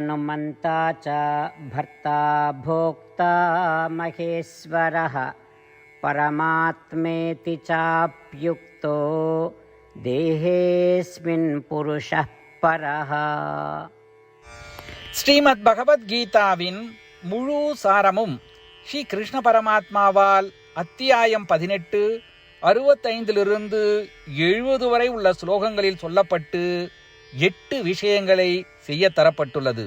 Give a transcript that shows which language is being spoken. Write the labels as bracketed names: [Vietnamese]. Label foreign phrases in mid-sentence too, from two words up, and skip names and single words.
[Sanskrit] उपद्रष्टानुमन्ता च भर्ता भोक्ता महेश्वरः परमात्मेति चाप्युक्तो देहेऽस्मिन् पुरुषः परः. [Tamil] ஸ்ரீமத் பகவத்கீதாவின் முழு சாரமும் ஸ்ரீ கிருஷ்ண பரமாத்மாவால் அத்தியாயம் 18 65 70 வரை உள்ள ஸ்லோகங்களில் சொல்லப்பட்டு 8 விஷயங்களை செய்ய தரப்பட்டுள்ளது.